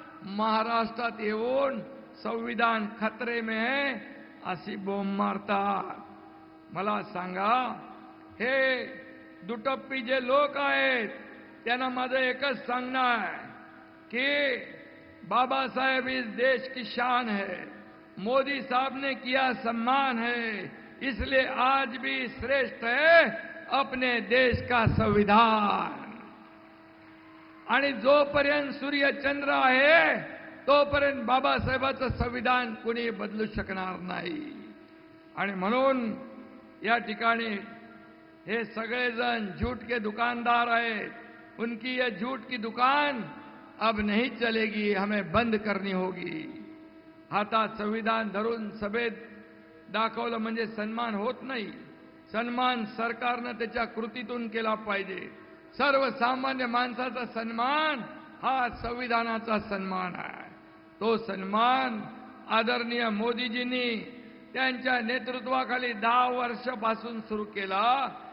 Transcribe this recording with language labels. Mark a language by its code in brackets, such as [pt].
[mr] महाराष्ट्रात येऊन [hi] संविधान खतरे में है [mr] अशी बोंब मारतात. मला सांगा, हे दुटप्पी जे लोक आहेत त्यांना माझं एकच सांगणं आहे की [hi] बाबा साहेब इस देश की शान है. मोदी साहब ने किया सम्मान है, इसलिए आज भी श्रेष्ठ है अपने देश का संविधान. [mr] आणि जोपर्यंत सूर्य चंद्र आहे तोपर्यंत बाबासाहेबांचं संविधान कोणी बदलू शकणार नाही. आणि म्हणून या ठिकाणी हे सगळेजण [hi] झूठ के दुकानदार [mr] आहेत, [hi] उनकी यह झूठ की दुकान अब नहीं चलेगी, हमें बंद करनी होगी. [mr] हातात संविधान धरून सभेत दाखवलं म्हणजे सन्मान होत नाही. सन्मान सरकारनं त्याच्या कृतीतून केला पाहिजे. सर्वसामान्य माणसाचा सन्मान हा संविधानाचा सन्मान आहे. तो सन्मान आदरणीय मोदीजींनी त्यांच्या नेतृत्वाखाली 10 वर्षापासून सुरू केला.